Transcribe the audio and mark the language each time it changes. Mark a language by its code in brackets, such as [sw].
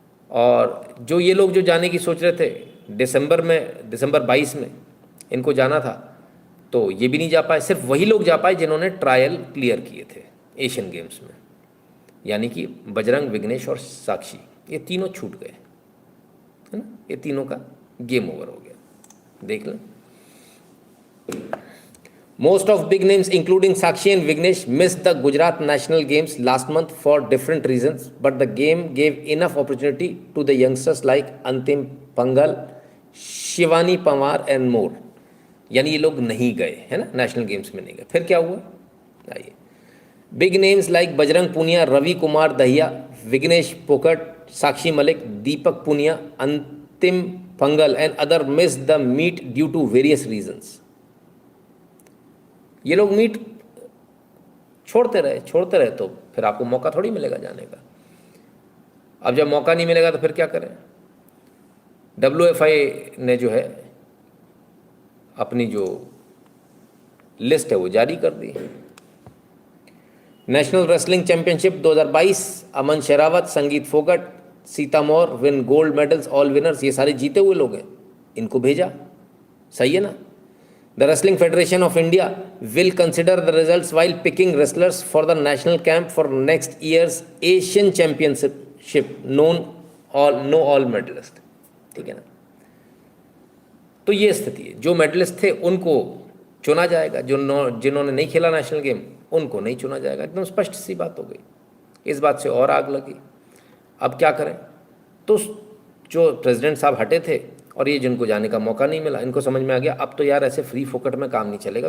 [hi] और जो ये लोग जो जाने की सोच रहे थे दिसंबर 22 में इनको जाना था, तो ये भी नहीं जा पाए। सिर्फ वही लोग जा पाए जिन्होंने ट्रायल क्लियर किए थे एशियन गेम्स में, यानी कि बजरंग, विघ्नेश और साक्षी, ये तीनों छूट गए, है ना। ये तीनों का गेम ओवर हो गया। देख लें, [en] most of big names including Sakshi and Vignesh missed the Gujarat National Games last month for different reasons, but the game gave enough opportunity to the youngsters like Antim Pangal, Shivani Pawar and more. [hi] यानी ये लोग नहीं गए, है ना, national games में नहीं गए। फिर क्या हुआ, आइए। [en] Big names like Bajrang Punia, Ravi Kumar Dahiya, Vignesh Phogat, Sakshi Malik, Deepak Punia, Antim Pangal and other miss the meet due to various reasons. [hi] ये लोग मीट छोड़ते रहे तो फिर आपको मौका थोड़ी मिलेगा जाने का। अब जब मौका नहीं मिलेगा तो फिर क्या करें। WFI ने जो है अपनी जो लिस्ट है वो जारी कर दी। नेशनल रेसलिंग चैंपियनशिप 2022, अमन शेरावत, संगीत फोगट, सीता मौर [en] win gold medals, all winners, [hi] ये सारे जीते हुए लोग हैं, इनको भेजा। सही है ना। [en] The Wrestling Federation of India will consider the results while picking wrestlers for the national camp for next year's Asian Championship, no all medalist। [hi] ठीक है ना। तो ये स्थिति है, जो मेडलिस्ट थे उनको चुना जाएगा, जिन्होंने नहीं खेला नेशनल गेम उनको नहीं चुना जाएगा। एकदम स्पष्ट सी बात हो गई। इस बात से और आग लगी। अब क्या करें। तो जो प्रेसिडेंट साहब हटे थे और ये जिनको जाने का मौका नहीं मिला, इनको समझ में आ गया अब तो यार ऐसे फ्री फोकट में काम नहीं चलेगा।